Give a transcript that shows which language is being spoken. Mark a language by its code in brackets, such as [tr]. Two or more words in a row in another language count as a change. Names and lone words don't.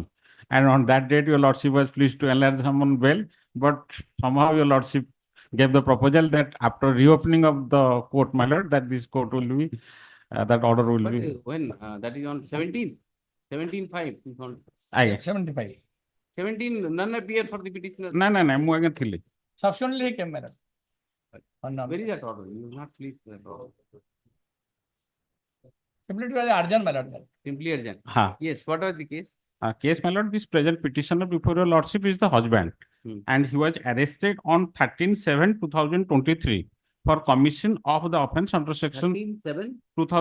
[en] And on that date, your lordship was pleased to enlarge him on bail, but somehow your lordship gave the proposal that after reopening of the court, my lord, that this court will be, that order will But be. when, that is on 17th, 17/5, Aye. 75. 17, none appear for the petitioner. No, [or] ମୁଁ ଆଜ୍ଞା ଥିଲି. [en] Subsequently, he came, madam. Where is that order? You have not pleased that order. Simply it was urgent, my lord. Simply urgent. Ha. Yes, what was the case? Case, my lord, this present petitioner before your lordship is the husband. And he was arrested on 13/7/2023 for commission of the offence under section